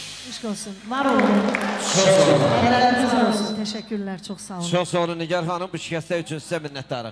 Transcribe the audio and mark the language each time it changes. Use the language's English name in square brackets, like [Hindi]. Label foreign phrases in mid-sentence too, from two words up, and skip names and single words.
[Turkish] Aşk olsun. Var olun. Helal olsun. Teşekkürler. Çok sağ olun. [Azerbaijani] Çox sağ olun Nigar xanım, bu şikəstlər üçün sizə minnətdarıq.